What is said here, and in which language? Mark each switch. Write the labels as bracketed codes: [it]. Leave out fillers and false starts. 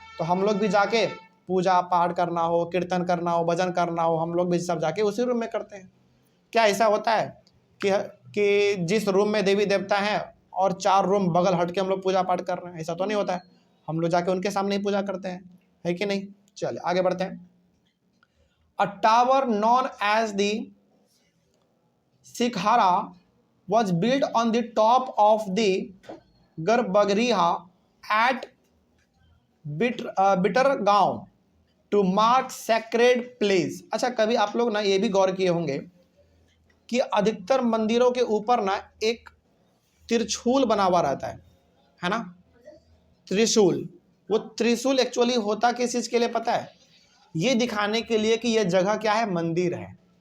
[hi] तो हम लोग भी जाके पूजा पाठ करना हो, कीर्तन करना हो, भजन करना हो, हम लोग भी सब जाके उसी रूम में करते हैं। क्या ऐसा होता है कि जिस रूम में देवी देवता हैं और 4 रूम बगल हट के हम लोग पूजा पाठ कर रहे हैं? ऐसा तो नहीं होता है, हम लोग जाके उनके सामने ही पूजा करते हैं, है कि नहीं। चलिए आगे बढ़ते हैं। [en] A tower known as the shikhara was built on the top of the garbhagriha at Bhitargaon to mark sacred place। [hi] अच्छा, कभी आप लोग ना ये भी गौर किए होंगे कि अधिकतर मंदिरों के ऊपर ना एक त्रिशूल बना हुआ रहता है ना, त्रिशूल। वो त्रिशूल एक्चुअली होता किस चीज के लिए पता है? ये दिखाने के लिए कि यह जगह क्या है? मंदिर है।